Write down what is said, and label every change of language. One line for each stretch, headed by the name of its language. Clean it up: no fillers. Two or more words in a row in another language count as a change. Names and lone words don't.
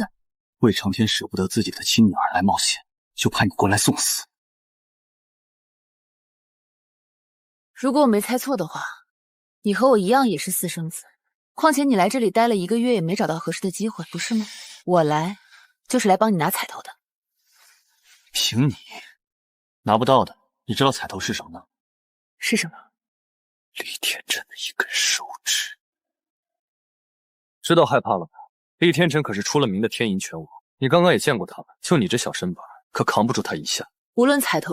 Chinese: 魏長天捨不得自己的親女兒來冒險，就派你過來送死。如果我沒猜錯的話，你和我一樣也是私生子。況且你來這裡待了1個月也沒找到合適的機會，不是嗎？我來就是來幫你拿彩頭的。憑你拿不到的，你知道彩頭是什麼嗎？是什麼？厲天琛的一根手指。知道害怕了吧？厲天琛可是出了名的天銀拳王，你剛剛也見過他了，就你這小身板，可扛不住他一下。